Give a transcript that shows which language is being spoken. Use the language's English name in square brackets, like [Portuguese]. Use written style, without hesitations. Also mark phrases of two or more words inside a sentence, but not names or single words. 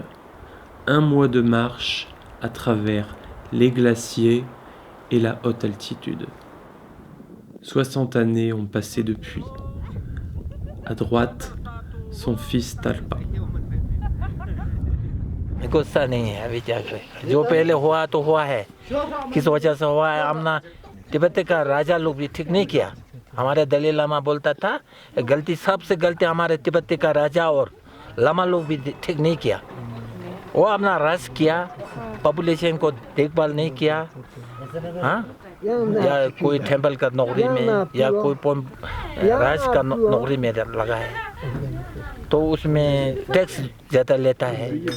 [French] 1 mois de marche à travers les glaciers et la haute altitude. 60 années ont passé depuis. À droite, son fils Talpa. [Hindi] गुस्सा नहीं है अभी क्या करें जो पहले हुआ तो हुआ है किस वजह से हुआ है हमने तिब्बत का राजा लोग भी ठीक नहीं किया हमारे दलाई लामा बोलता था गलती सबसे गलती हमारे तिब्बत का राजा और लामा लोग भी ठीक नहीं किया वो अपना रस किया पॉपुलेशन को देखभाल नहीं किया हाँ या कोई टेंपल का नौकरी में या कोई राज का नौकरी में लगा है तो उसमें टैक्स ज़्यादा लेता है